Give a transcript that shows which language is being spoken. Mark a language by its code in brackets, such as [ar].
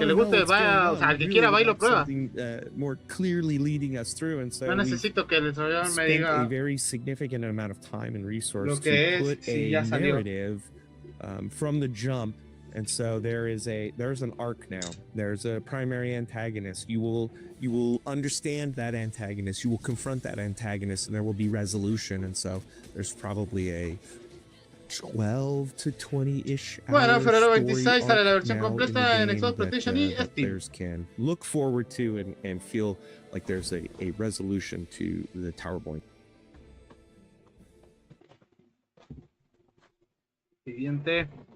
[es] que le guste, vaya, o sea, al que quiera va y lo prueba. [en] More clearly leading us through, and so [es] no necesito que el desarrollador me diga [en] a very significant amount of time and resource to put a narrative from the jump. And so there's an arc now. There's a primary antagonist. You will understand that antagonist. You will confront that antagonist, and there will be resolution. And so there's probably a 12 to 20-ish [es] bueno, febrero 26 sale la versión completa en Xbox, PlayStation y Steam. [en] Players can look forward to and feel like there's a resolution to the Towerborn. [es] Siguiente.